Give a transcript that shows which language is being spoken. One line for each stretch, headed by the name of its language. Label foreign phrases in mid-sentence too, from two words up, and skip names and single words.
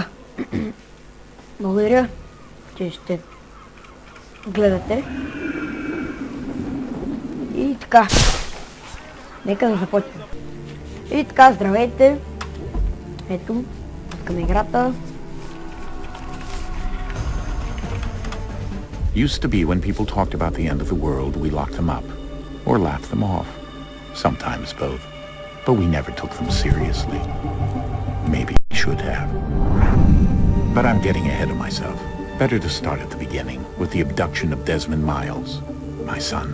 Bulgarian: Благодаря, че ще гледате. И така. Нека да започнем. И така, здравейте. Ето, пускаме играта.
English: Used to be when people talked about the end of the world, we locked them up. Or laughed them off. Sometimes both. But we never took them seriously. Maybe we should have. But I'm getting ahead of myself. Better to start at the beginning, with the abduction of Desmond Miles, my son.